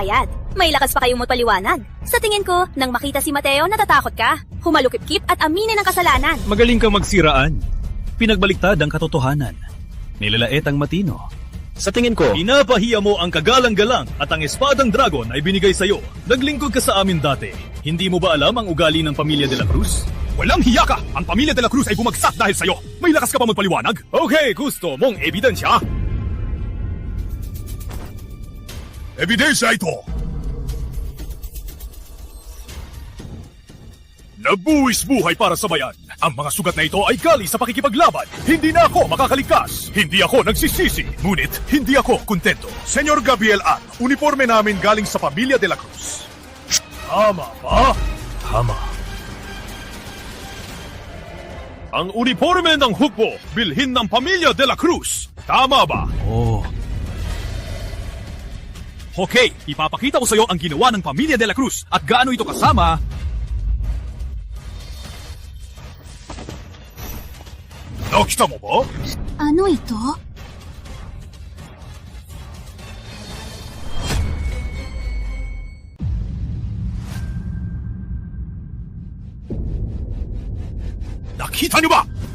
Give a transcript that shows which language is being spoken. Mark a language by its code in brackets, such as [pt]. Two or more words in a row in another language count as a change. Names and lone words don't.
[tl] May lakas pa kayong magpaliwanag. Sa tingin ko, nang makita si Mateo, natatakot ka. humalukip-kip at aminin ang kasalanan. Magaling kang magsiraan. Pinagbaliktad ang katotohanan. Nilalait ang matino. Sa tingin ko, Pinapahiya mo ang kagalang-galang at ang espadang dragon ay binigay sa'yo. Naglingkod ka sa amin dati. Hindi mo ba alam ang ugali ng pamilya de la Cruz? Walang hiya ka! Ang pamilya de la Cruz ay bumagsak dahil sa'yo! May lakas ka pa magpaliwanag? Okay, gusto mong ebidensya? Ebidensya ito! Nabuwis buhay para sa bayan. Ang mga sugat na ito ay galing sa pakikipaglaban. Hindi na ako makakaligtas. Hindi ako nagsisisi. Ngunit, hindi ako kontento. Senyor Gabriel Ann, uniforme namin galing sa pamilya de la Cruz. Tama ba? Tama. Ang uniforme ng hukbo, bilhin ng pamilya de la Cruz. Tama ba? Oo. Okay, ipapakita ko sa'yo ang ginawa ng pamilya de la Cruz at gaano ito kasama... Nakita mo ba? Ano ito? Nakita niyo ba?